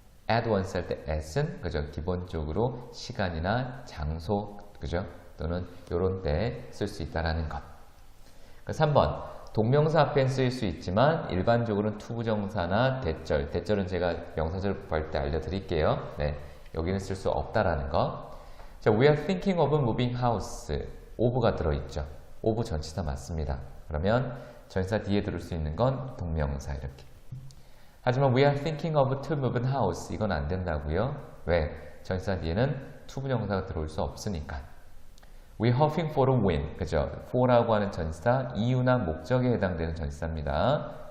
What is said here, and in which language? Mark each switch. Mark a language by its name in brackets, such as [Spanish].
[Korean] at once 할 때 at은 그죠? 기본적으로 시간이나 장소 그죠? 또는 요런 때 쓸 수 있다라는 것. 3번. 동명사 앞엔 쓰일 수 있지만 일반적으로는 투부정사나 대절, 대절은 제가 명사절 공부할 때 알려드릴게요. 네, 여기는 쓸 수 없다라는 거. [English] 자, we are thinking of moving house. [Korean] of가 들어있죠. of 전치사 맞습니다. 그러면 전치사 뒤에 들을 수 있는 건 동명사 이렇게. 하지만 [English] we are thinking of to move house. [Korean] 이건 안 된다고요. 왜? 전치사 뒤에는 to 부정사가 들어올 수 없으니까. [English] We hoping for a win. [Korean] 그죠? for라고 하는 전치사, 이유나 목적에 해당되는 전치사입니다.